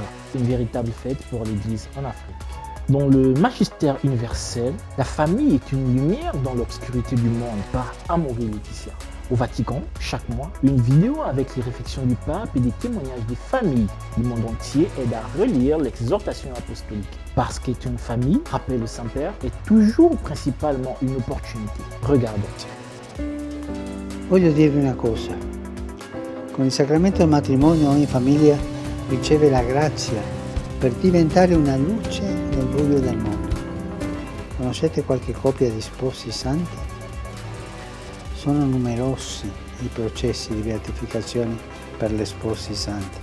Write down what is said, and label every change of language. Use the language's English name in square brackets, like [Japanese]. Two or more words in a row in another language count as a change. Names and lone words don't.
[French] Une véritable fête pour l'église en Afrique. Dans le magistère universel, la famille est une lumière dans l'obscurité du monde par Amaury Laetitia. Au Vatican, chaque mois, une vidéo avec les réflexions du pape et des témoignages des familles du monde entier aide à relire l'exhortation apostolique. Parce qu'être une famille, rappelle le Saint-Père, est toujours principalement une opportunité. Regardons. [Italian] Voglio dirvi una cosa. Con il sacramento del matrimonio ogni famiglia riceve la grazia per diventare una luce nel buio del mondo. Conoscete qualche coppia di sposi santi? Sono numerosi i processi di beatificazione per le sposi santi.